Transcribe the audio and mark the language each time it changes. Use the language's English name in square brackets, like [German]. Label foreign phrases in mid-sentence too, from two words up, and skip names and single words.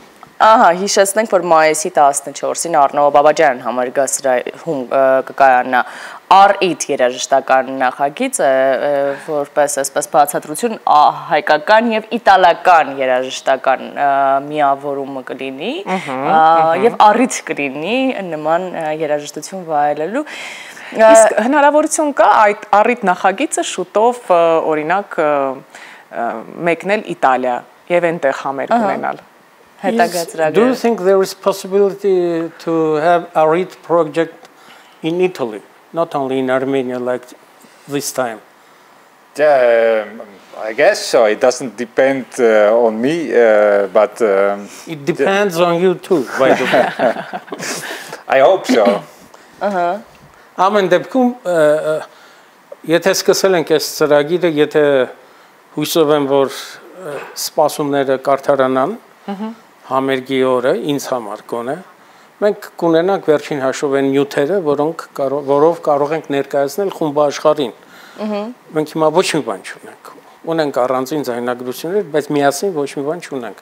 [Armenian] Ահա, հիշեցնենք, որ մայիսի 14-ին Արնո Բաբաջան համերգասրահում կկայանա Art երաժշտական նախագիծը, որպես այսպես բացատրություն հայկական եւ իտալական երաժշտական միավորումը կլինի եւ առիթ կլինի նման երաժշտություն վայելելու։ Իսկ հնարավորություն կա այդ առիթ նախագիծը շուտով օրինակ մեկնել Իտալիա եւ այնտեղ համերգ ունենալ։ [English] Do you think there is possibility to have a RIT project in Italy, not only in Armenia like this time? Yeah, I guess so. It doesn't depend on me, but... it depends on you too, by the way. I hope so. [Armenian] Ամեն դեպքում, եթե սկսել ենք այս ծրագիրը, եթե հույսով եմ, որ սպասումները կարդարանան, համերգի օրը ինձ համար կոնե, մենք կունենանք վերջին հաշվով են նյութերը, որով կարող ենք ներկայացնել խումբաշխարհին։ Մենք հիմա ոչ մի բան չունենք։ Ունենք առանձին ձայնագրություններ, բայց միասին ոչ մի բան չունենք։